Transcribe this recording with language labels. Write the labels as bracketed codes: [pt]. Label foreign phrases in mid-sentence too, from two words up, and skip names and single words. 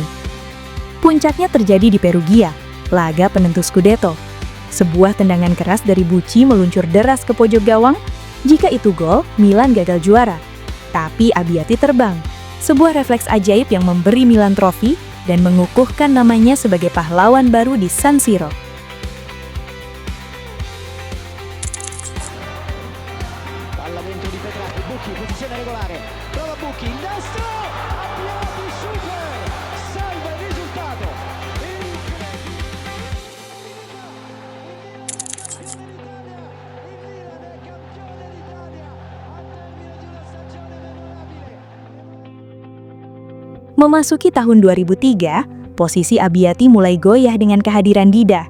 [id] Puncaknya terjadi di Perugia, laga penentu Scudetto. Sebuah tendangan keras dari Bucci meluncur deras ke pojok gawang. Jika itu gol, Milan gagal juara. Tapi Abbiati terbang. Sebuah refleks ajaib yang memberi Milan trofi dan mengukuhkan namanya sebagai pahlawan baru di San Siro. [it] Palla dentro di Petracchi, Bucchi, posizione regolare, prova Bucchi, il destro, Abbiati super, salva il risultato, [id] Memasuki tahun 2003, posisi Abbiati mulai goyah dengan kehadiran Dida.